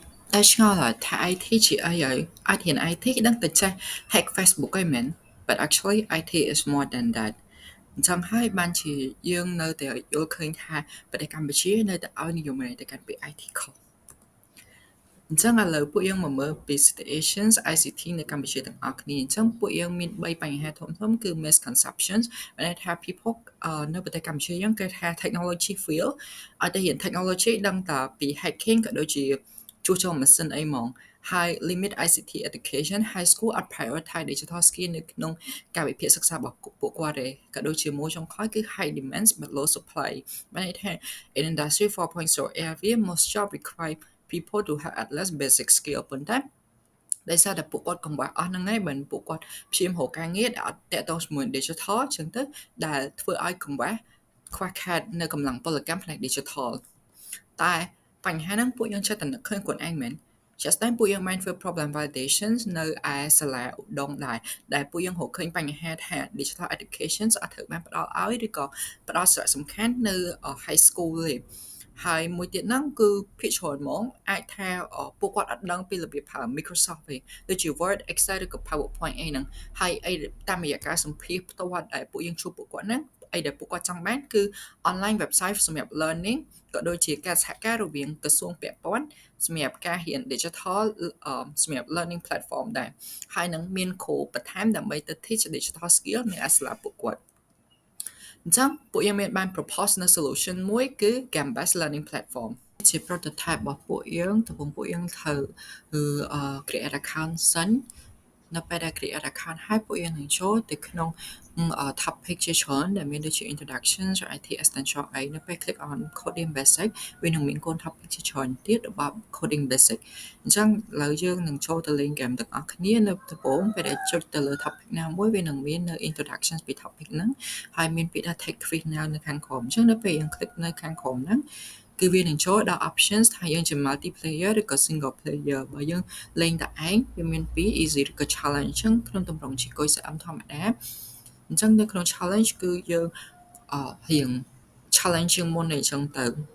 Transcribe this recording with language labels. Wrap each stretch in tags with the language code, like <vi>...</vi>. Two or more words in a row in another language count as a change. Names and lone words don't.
<km>តែឆ្ងល់ថា IT ជាអីហើយ IT និង IT ដឹងតែចេះ</km> <en>hack Facebook</en> <km>ឯងមែន</km> <en>but actually IT is more than that</en> <km>អញ្ចឹងហើយបានជាយើងនៅតែយល់ឃើញថាប្រទេសកម្ពុជានៅតែឲ្យនិយមទៅកាន់ពាក្យ IT ខុសអញ្ចឹងឥឡូវពួកយើងមកមើលពី</km> <en>situations ICT</en> <km>នៅកម្ពុជាទាំងអស់គ្នាអញ្ចឹងពួកយើងមាន3បញ្ហាធំៗគឺ misconceptions មានន័យថា people នៅប្រទេសកម្ពុជាយើងគេថា</km> <en>technology field</en> <km>ឲ្យតែ រៀន technology ដឹងតែពី hacking ក៏ដូចជាជួសជុលម៉ាស៊ីនអីហ្មងហើយ</km> <en>limit ICT education high school</en> <km>អត់</km> <en>prioritize digital skill</en> <km>នៅក្នុងកាលវិភាគសិក្សារបស់ពួកគាត់ទេក៏ដូចជាមួយចុងក្រោយគឺ</km> <en>high demands but low supply</en> <km>មានន័យថា</km> <en>in industry 4.0 area most job require people to have at least basic skill</en> <km>ប៉ុន្តែ ដោយសារតែពួកគាត់កង្វះអស់ហ្នឹងហើយបើពួកគាត់ព្យាយាមរកការងារដែលអត់តាក់ទងជាមួយ digital អញ្ចឹងទៅដែលធ្វើឲ្យកង្វះខ្វះខាតនៅកម្លាំងពលកម្មផ្នែក digital តែបញ្ហាហ្នឹងពួកយើងចេះតែនឹកឃើញខ្លួនឯងមែនជាក់ស្ដែងពួកយើងបានធ្វើ</km> <en>problem validations</en> <km>នៅឯសាលាឧដុង្គដែរដែលពួកយើងរកឃើញបញ្ហាថា</km> <en>digital education</en> <km>អត់ត្រូវបានផ្ដល់ឲ្យឬក៏ផ្ដល់សារៈសំខាន់នៅ</km> <en>high school</en> <km>ទេហើយមួយ ទៀតហ្នឹងគឺភាគច្រើនហ្មងអាចថាពួកគាត់អត់ដឹងពីរបៀបប្រើ Microsoft ទេដូចជា Word Excel ឬក៏ PowerPoint អីហ្នឹងហើយអី តាមរយៈការសម្ភាសផ្ទាល់ដែលពួកយើងជួបពួកគាត់ហ្នឹងអីដែលពួកគាត់ចង់បានគឺ</km> <en>online website</en> <km>សម្រាប់ learning ក៏ដូចជាការសហការរវាងក្រសួងពាក់ព័ន្ធសម្រាប់ការរៀន digital សម្រាប់</km> <en>learning platform</en> <km>ដែរហើយនឹងមានគ្រូបន្ថែមដើម្បីទៅ</km> <en>teach digital skill</en> <km>នៅឯសាលាពួកគាត់អញ្ចឹងពួកយើងមានបាន propose នៅ solution មួយគឺ</km> <en>Canvas learning platform</en> <km>ជា prototype របស់ពួកយើងដំបូងពួកយើងត្រូវ</km> <en>create account</en> <km>សិននៅពេលដែល</km> <en>create account</en> <km>ហើយពួកយើងនឹងចូលទៅក្នុង topic ជាច្រើនដែលមានដូចជា introduction ឬ</km> <en>IT essential</en> <km>អីនៅពេល</km> <en>click on coding basic</en> <km>វានឹង មានកូន topic ជាច្រើនទៀតរបស់</km> <en>coding basic</en> <km>អញ្ចឹងឥឡូវយើងនឹងចូលទៅលេង game ទាំងអស់គ្នានៅដំបូងពេលដែលចុចទៅលើ topic ណាមួយវានឹងមាននៅ introduction ពី topic ហ្នឹងហើយមានពាក្យថា</km> <en>take quiz now</en> <km>នៅខាងក្រោមអញ្ចឹងនៅពេលយើង click នៅខាងក្រោមហ្នឹងគឺវានឹងចូលដល់ options ថាយើងជា multiplayer ឬក៏</km> <en>single player</en> <km>បើយើងលេងតែឯងវាមានពីរ easy ឬក៏ challenge អញ្ចឹងក្នុងទម្រង់ជា quiz ស្អឹមធម្មតាអញ្ចឹងនៅក្នុង challenge គឺយើងរៀង challenge ជាងមុនអីចឹងទៅ</km>